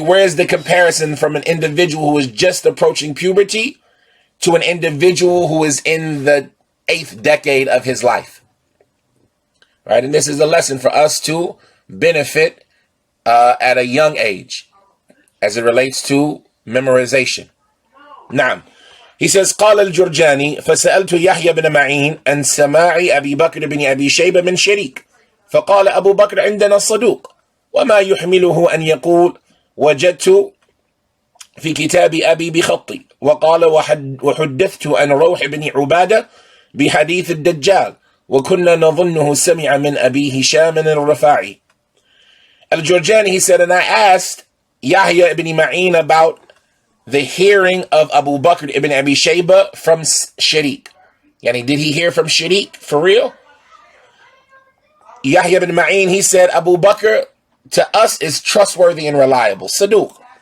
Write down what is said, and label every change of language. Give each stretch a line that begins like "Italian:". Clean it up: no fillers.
English: Where is the comparison from an individual who is just approaching puberty to an individual who is in the 8th decade of his life? Right? And this is a lesson for us to benefit at a young age as it relates to memorization.
Arabic: Naam.
English: He says,
Arabic: قال الجرجاني فسألت يحيى بن معين عن سماع أبي بكر بن أبي شيبة من شريك فقال أبو بكر عندنا الصدوق وما يحمله أن يقول وجدت في كتاب أبي بخطي وقال وحدثت عن روح بن عبادة بحديث الدجال وكنا نظنه سمع من أبي هشام الرفاعي.
English: Al-Jurjani, he said, and I asked Yahya ibn Ma'in about the hearing of Abu Bakr ibn Abi Shaybah from Sharik. Yani, did he hear from Sharik for real? Yahya ibn Ma'in, he said, Abu Bakr to us is trustworthy and reliable. Saduq.